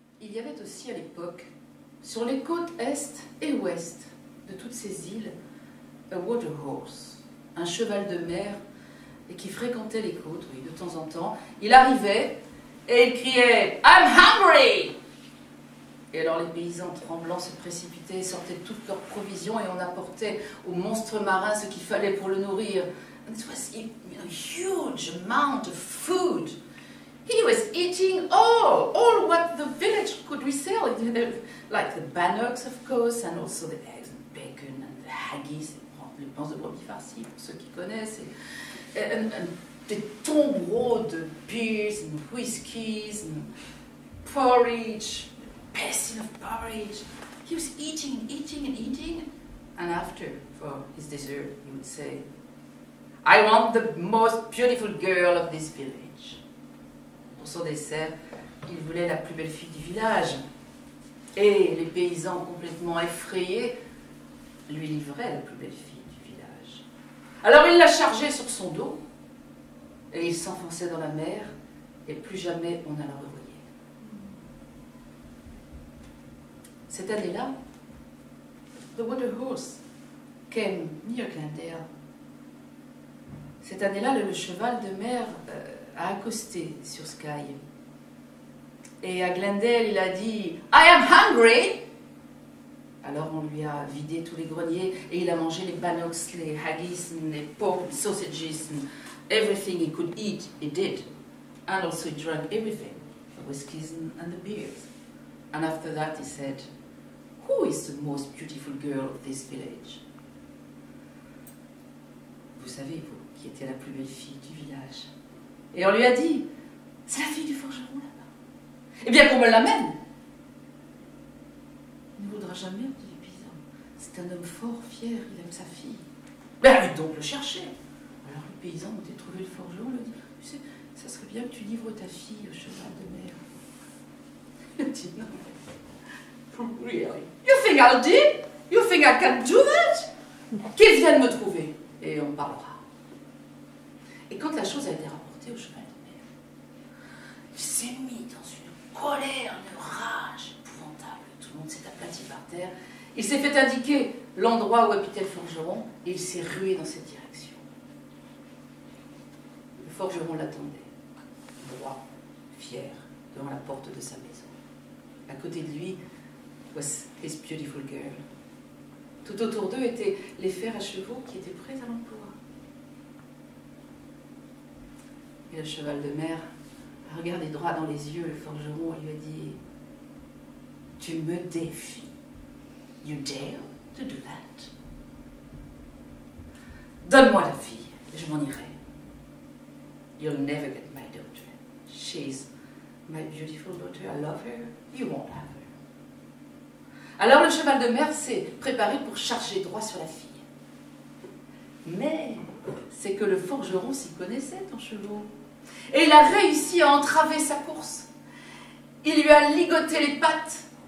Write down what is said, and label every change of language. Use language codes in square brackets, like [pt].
[fr] y avait aussi à l'époque, sur les côtes est et ouest de toutes ces îles, [en] a water horse, [fr] un cheval de mer, et qui fréquentait les côtes, oui, de temps en temps. Il arrivait et il criait « [en] I'm hungry !» [fr] Et alors les paysans tremblants se précipitaient, sortaient toutes leurs provisions et on apportait au monstre marin ce qu'il fallait pour le nourrir. [en] And it was a huge amount of food. He was eating all what the village could resell, like the bannocks, of course, and also the eggs and bacon and the haggis, [fr] les panses de brebis farcies, pour ceux qui connaissent, [en] and [fr] des tombereaux de [en] beers and whiskies and porridge, basin of porridge. He was eating and eating and eating, and after, for his dessert, he would say, I want the most beautiful girl of this village. [fr] Pour son dessert, il voulait la plus belle fille du village. Et les paysans complètement effrayés lui livraient la plus belle fille du village. Alors il la chargeait sur son dos, et il s'enfonçait dans la mer, et plus jamais on ne la revoyait. Cette année-là, [en] the water horse came near Glendale. [fr] Cette année-là, le cheval de mer a accosté sur Skye. Et à Glendale, il a dit « [en] I am hungry !» [fr] Alors on lui a vidé tous les greniers et il a mangé les bannocks, les haggis, les [en] pork sausages, and everything he could eat, he did. And also he drank everything, the whiskies and the beers. And after that he said, Who is the most beautiful girl of this village? [fr] Vous savez, vous, qui était la plus belle fille du village. Et on lui a dit, c'est la fille du forgeron là-bas. Eh bien qu'on me l'amène. Il ne voudra jamais, dit le paysan. C'est un homme fort, fier, il aime sa fille. Ben allez donc le chercher. Alors le paysan ont trouvé le forgeron, lui a dit, tu sais, ça serait bien que tu livres ta fille au cheval de mer. Il a dit non. [en] Really? You think I'll do it? You think I can do that? [fr] Qu'il vienne me trouver et on parlera. Et quand la chose a été rapportée au cheval de mer, il s'est mis dans une colère, une rage épouvantable. Tout le monde s'est aplati par terre. Il s'est fait indiquer l'endroit où habitait le forgeron et il s'est rué dans cette direction. Le forgeron l'attendait, droit, fier, devant la porte de sa maison. À côté de lui, [en] was his beautiful girl. [fr] Tout autour d'eux étaient les fers à chevaux qui étaient prêts à l'emploi. Et le cheval de mer a regardé droit dans les yeux le forgeron et lui a dit « Tu me défies. [en] You dare to do that? [fr] Donne-moi la fille et je m'en irai. [en] You'll never get my daughter. She's my beautiful daughter. I love her. You won't have her. [fr] » Alors le cheval de mer s'est préparé pour charger droit sur la fille. Mais c'est que le forgeron s'y connaissait en chevaux. Et il a réussi à entraver sa course. Il lui a ligoté les pattes.